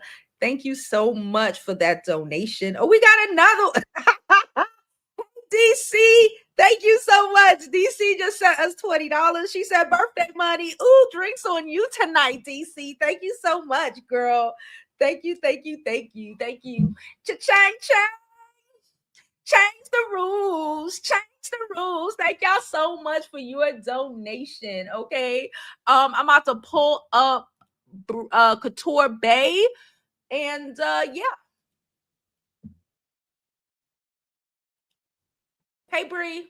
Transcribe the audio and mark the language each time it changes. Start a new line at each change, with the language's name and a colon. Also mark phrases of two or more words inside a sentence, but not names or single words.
English: Thank you so much for that donation. Oh, we got another. DC, thank you so much. DC just sent us $20. She said, "Birthday money. Ooh, drinks on you tonight, DC." Thank you so much, girl. Thank you. Cha-chang, chang. Change the rules. Thank y'all so much for your donation. Okay. I'm about to pull up Couture Bay. And yeah. Hey, Bree.